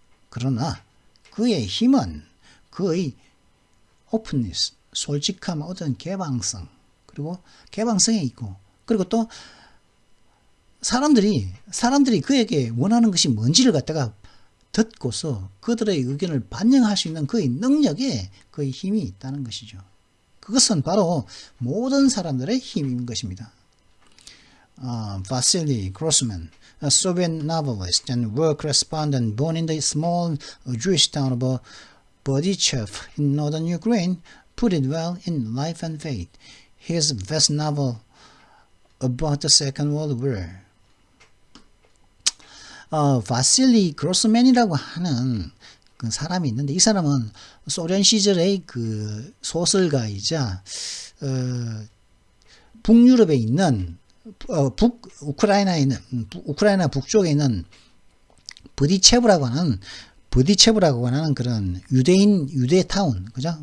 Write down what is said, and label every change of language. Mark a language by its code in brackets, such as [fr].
[ko] 그러나 그의 힘은 그의 오픈니스, 솔직함, 어떤 개방성, 그리고 개방성에 있고, 그리고 또 사람들이 그에게 원하는 것이 뭔지를 갖다가 듣고서 그들의 의견을 반영할 수 있는 그의 능력에 그의 힘이 있다는 것이죠. 그것은 바로 모든 사람들의 힘인 것입니다. [en] Vasily Grossman, a Soviet novelist and war correspondent born in the small Jewish town of Berdichev in northern Ukraine, put it well in Life and Fate, his best novel about the Second World War. [ko] 바실리 그로스맨이라고 하는 그 사람이 있는데 이 사람은 소련 시절의 그 소설가이자 북유럽에 있는 우크라이나에 있는 우크라이나 북쪽에 있는 버디체브라고 하는 그런 유대 타운, 그죠?